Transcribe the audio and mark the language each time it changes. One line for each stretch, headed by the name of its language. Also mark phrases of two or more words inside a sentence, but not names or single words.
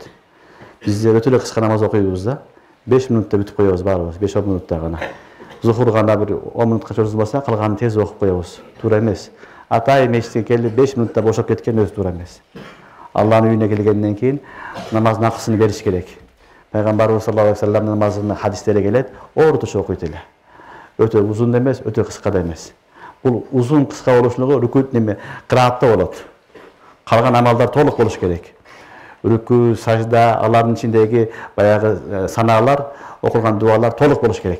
Kyrgyz: Биздер өтө эле кыска намаз окуйбуз да. 5 минутта бүтүп коебуз баарыбыз, 5-10 минутта гана. Зухур гана бир 10 минутка чорузбаса, калганын тез окуп коебуз. Туура эмес. Атай мешитке келип 5 минутта бошоп кеткен өзү туура эмес. Алланын үйүнө келгенден кийин намаздын акысын бериш керек. Пайгамбарыбыз
Arabic: صلى الله عليه وسلم
Kyrgyz: намазынын хадистери келет, орточо окуйт эле. Өтө узун эмес, өтө кыска да эмес. Бул узун кыска болушуну рүкүт неме кыраатта болот. Калган амалдар толук болуш керек. Рүкү, сажда, алардын ичиндеги баягы санаалар, окулган дуалар толук болуш керек.